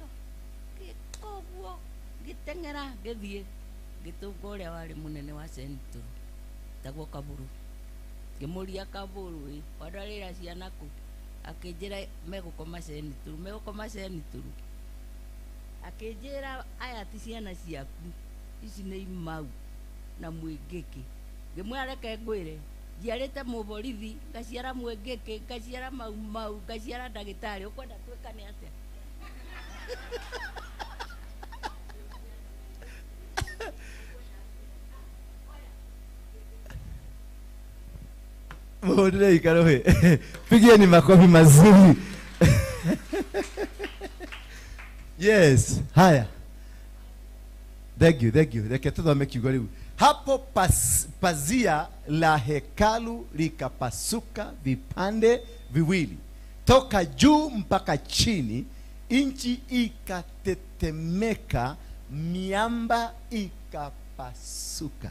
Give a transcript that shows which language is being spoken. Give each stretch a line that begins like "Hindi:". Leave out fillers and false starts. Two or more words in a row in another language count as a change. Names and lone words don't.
Kikuyu: gĩkoguo ngĩteng'era ngĩthiĩ ngĩtũnga ũrĩa warĩ mũnene wa Central tagwo Kaburu ngĩmũria Kaburu wadwarĩra ciana kũ akĩnjĩra megũkoma Central akĩnjĩra aya ti ciana ciaku ici nĩ imau na Mwĩngĩkĩ ngĩmwĩra reke ngwĩre njiarĩte mũborithi ngaciara Mwĩngĩkĩ ngaciara mau ngaciara ndagĩtarĩ ũkwenda twĩkane atĩa
Swahili: Mbona ikarohe pigieni makofi mazuri.
English: Yes, haya. Thank you.
Kikuyu: Reke tuthome kiugo riu.
Swahili: Hapo pazia la hekalu likapasuka vipande viwili toka juu mpaka chini, inchi ikatetemeka, miamba ikapasuka.